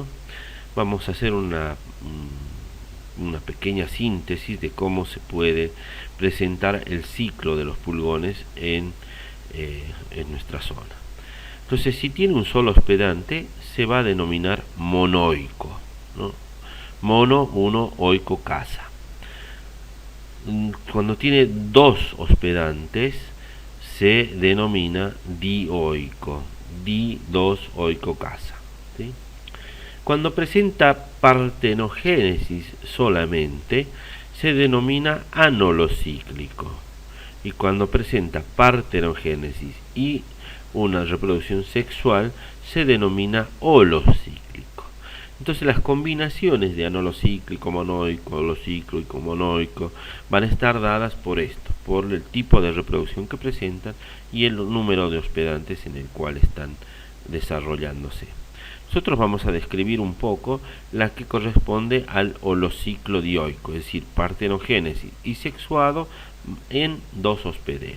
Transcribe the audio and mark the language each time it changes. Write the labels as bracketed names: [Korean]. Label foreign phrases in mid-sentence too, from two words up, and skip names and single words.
[Spanish] Vamos a hacer una pequeña síntesis de cómo se puede presentar el ciclo de los pulgones en nuestra zona. Entonces, si tiene un solo hospedante, se va a denominar monoico, ¿no? Mono, uno, oico, casa. Cuando tiene dos hospedantes, se denomina dioico, di, dos, oico, casa, ¿sí? Cuando presenta partenogénesis solamente, se denomina anolocíclico. Y cuando presenta partenogénesis y una reproducción sexual, se denomina holocíclico. Entonces las combinaciones de anolocíclico, monoico, holocíclico, monoico van a estar dadas por esto, por el tipo de reproducción que presentan y el número de hospedantes en el cual están desarrollándose. Nosotros vamos a describir un poco la que corresponde al holociclo dioico, es decir, partenogénesis y sexuado en dos hospederos.